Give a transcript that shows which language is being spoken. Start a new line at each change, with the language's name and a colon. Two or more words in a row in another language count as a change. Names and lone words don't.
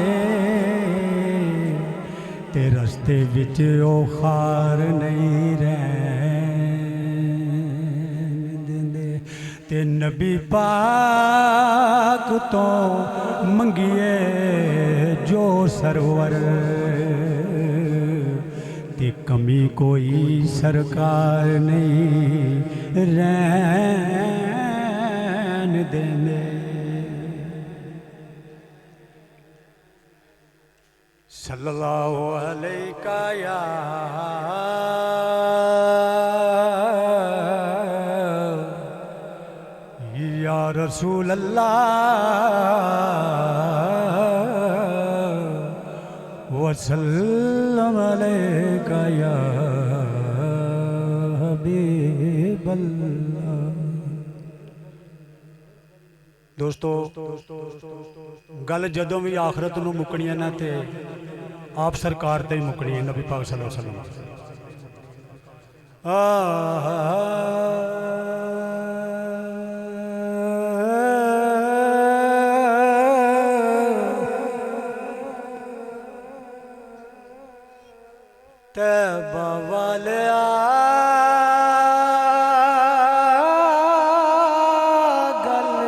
Punjabi: ਤੇ ਰਸਤੇ ਵਿਚ ਓ ਖ਼ਾਰ ਨਹੀਂ ਰਹਿਣ ਦੇਂਦੇ ਤੇ ਨਬੀ ਪਾਕ ਤੋ ਮੰਗੀਏ ਜੋ ਸਰਵਰ ਤੇ ਕਮੀ ਕੋਈ ਸਰਕਾਰ ਨਹੀਂ ਰਹਿਣ ਦੇਂਦੇ।
Arabic: صلى الله عليك يا رسول الله وسلم عليك يا حبيب الله.
Punjabi: ਦੋਸਤੋਂ ਗੱਲ ਜਦੋਂ ਭੀ ਆਖ਼ਰਤ ਨੂੰ ਮੁਕਣੀ ਹੈ ਨਾ ਤੇ ਆਪ ਸਰਕਾਰ ਤੇ ਹੀ ਮੁਕਣੀ ਹੈ ਨਬੀ ਪਾਕ
Arabic: صلى الله عليه وسلم.
Punjabi: ਤੈਬਾ ਵਾਲਿਆ ਗੱਲ